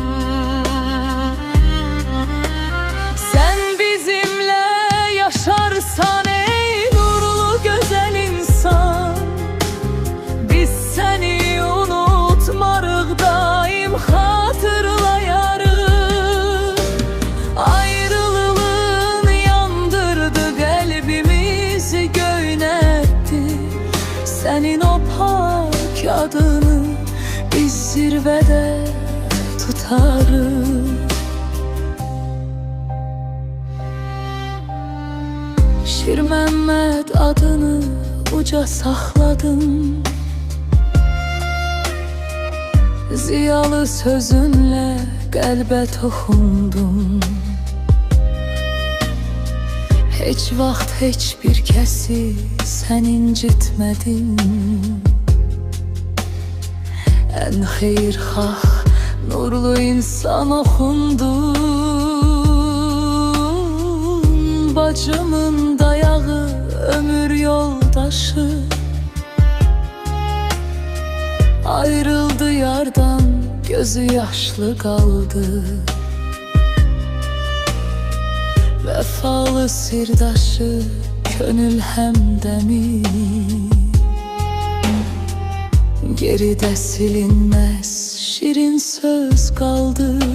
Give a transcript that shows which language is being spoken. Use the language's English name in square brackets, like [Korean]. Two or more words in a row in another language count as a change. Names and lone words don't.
[Turkish] Sen bizimle yaşarsan ey nurlu güzel insan, biz seni unutmarıq, daim hatırlayarıq. Ayrılığın yandırdı kalbimizi, göynətti senin o pak adını. Biz zirvede tutarız. [Azerbaijani] Şir Məhəmməd adını uca saxladım. Ziyalı sözünle qəlbə toxundum. Heç vaxt heç bir kəsi sən incitmədin. En xeyirxah, nurlu insan oxundun. Bacımın dayağı, ömür yoldaşı. [Turkish] Ayrıldı yardan, gözü yaşlı kaldı. Vefalı sirdaşı, könül hemdemi. Geride silinmez şirin söz kaldı.